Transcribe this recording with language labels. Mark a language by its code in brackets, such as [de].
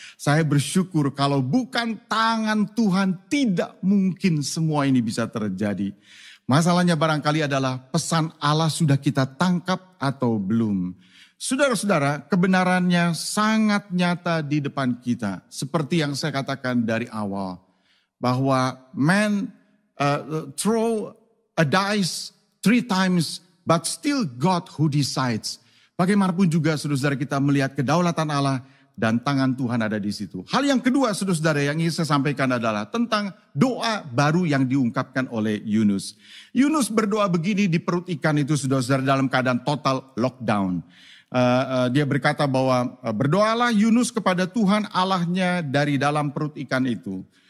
[id] Saya bersyukur kalau bukan tangan Tuhan, tidak mungkin semua ini bisa terjadi. Masalahnya barangkali adalah pesan Allah sudah kita tangkap atau belum. Saudara-saudara, kebenarannya sangat nyata di depan kita. Seperti yang saya katakan dari awal. Bahwa [en] man throw a dice 3 times, but still God who decides. [id] Bagaimanapun juga saudara-saudara kita melihat kedaulatan Allah dan tangan Tuhan ada di situ. Hal yang kedua saudara-saudara yang ingin saya sampaikan adalah tentang doa baru yang diungkapkan oleh Yunus. Yunus berdoa begini di perut ikan itu saudara-saudara dalam keadaan total lockdown. Dia berkata bahwa berdoalah Yunus kepada Tuhan Allahnya dari dalam perut ikan itu.